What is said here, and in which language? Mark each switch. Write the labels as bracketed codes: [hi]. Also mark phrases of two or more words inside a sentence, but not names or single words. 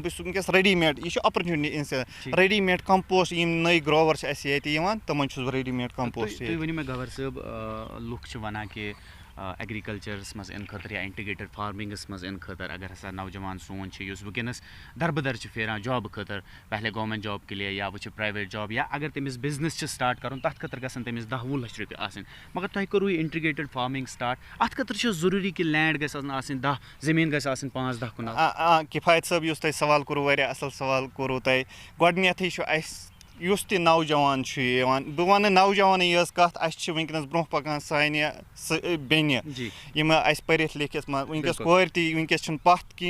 [ks] بہٕ چھُس وٕنکیٚس [en] ready made, [ks] یہِ چھُ [en] opportunity ready made compost. [ks] یِم نٔے گروور چھِ اَسہِ ییٚتہِ یِوان تِمن چھُس بہٕ [en] ready made compost. [ks] تُہۍ ؤنِو مےٚ گوہر صٲب, لُکھ چھِ وَنان کہِ ایگریکلچرس مز ان خاطر یا [en] integrated farmings [ks] مز ان خاطر اگر ہسا نوجوان سون یس ونکس دربدر پھیران جاب خاطر [ur] پہلے گورنمنٹ جاب کے لیے یا وہ پرائیویٹ جاب [ks] یا اگر تمس [en] business start [ks] کرن تر خاطر گھن تمس 10-20 لچھ رۄپیہِ آسن مگر تۄہہِ کوٚروٕ یہِ [en] integrated farming start [ks] اتھ خاطر چھُ ضروٗری کہ لینڈ گژھِ آسٕنۍ 10 زٔمیٖن گژھِ آسٕنۍ 5-10 کنال کفایت صٲب یُس تۄہہِ سوال کوٚروٕ واریاہ اصل سوال کوٚروٕ تۄہہِ گۄڈنیٚتھٕے چھُ اَسہِ یُس تہِ نوجوان چھُ یِوان بہٕ وَنہٕ نوجوانٕے یٲژ کَتھ اَسہِ چھِ وٕنکیٚنَس برونٛہہ پَکان سانہِ بیٚنہِ یِم اَسہِ پٔرِتھ لیکھِتھ منٛز وٕنکیٚس کورِ تہِ وٕنکیٚس چھُنہٕ پَتھ کِہیٖنۍ